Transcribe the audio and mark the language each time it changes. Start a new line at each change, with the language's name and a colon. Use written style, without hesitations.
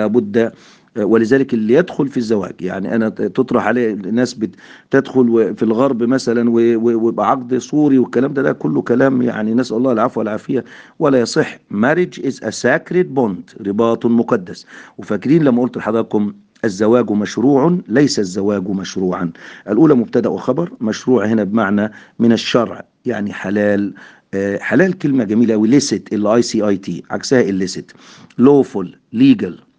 Arabic: لابد، ولذلك اللي يدخل في الزواج يعني، انا تطرح عليه الناس بتدخل في الغرب مثلا وعقد صوري والكلام ده كله كلام يعني، نسأل الله العفو والعافيه، ولا يصح.
English: marriage is a sacred bond،
Arabic: رباط مقدس. وفاكرين لما قلت لحضراتكم الزواج مشروع، ليس الزواج مشروعا، الاولى مبتدا وخبر، مشروع هنا بمعنى من الشرع يعني حلال. حلال كلمه جميله قوي، licit ال اي سي اي تي، عكسها illicit، lawful legal.